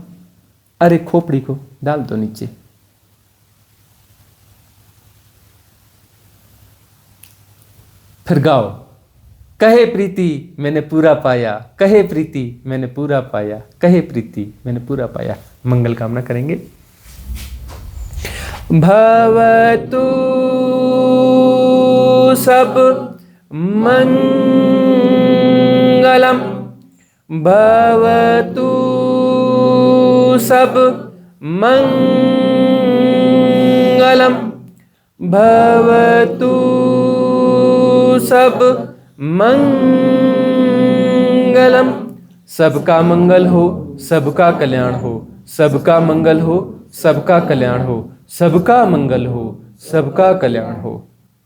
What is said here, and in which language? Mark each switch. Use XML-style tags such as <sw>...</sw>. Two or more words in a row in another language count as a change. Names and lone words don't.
<hi>अरे खोपड़ी को डाल दो नीचे। फिर गाओ कहे प्रीति मैंने पूरा पाया, कहे प्रीति मैंने पूरा पाया, कहे प्रीति मैंने पूरा पाया। मंगल कामना करेंगे।</hi> <pi>भवतु सब मंगलम, भवतु सब मंगलम, भवतु सब मंगलम।</pi> <hi>सबका मंगल हो, सबका कल्याण हो, सबका मंगल हो, सबका कल्याण हो, सबका मंगल हो, सबका कल्याण हो।</hi>